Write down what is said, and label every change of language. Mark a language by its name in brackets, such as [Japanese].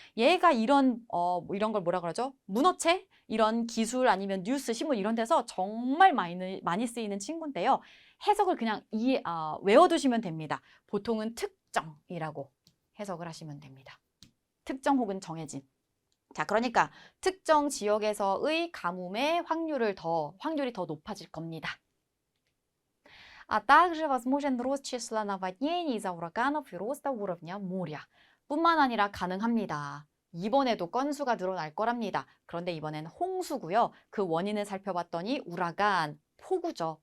[Korean] 얘가 이런 걸 뭐라 그러죠? 문어체? 이런 기술 아니면 뉴스, 신문 이런 데서 정말 많이 쓰이는 친구인데요. 해석을 그냥 외워두시면 됩니다. 보통은 특정이라고 해석을 하시면 됩니다. 특정 혹은 정해진. 자, 그러니까 특정 지역에서의 가뭄의 확률이 더 높아질 겁니다. [Russian] А также возможен рост числа наводнений из-за ураганов и роста уровня моря. [Korean] 뿐만 아니라 가능합니다. 이번에도 건수가 늘어날 거랍니다. 그런데 이번엔 홍수고요. 그 원인을 살펴봤더니 우라간, 폭우죠.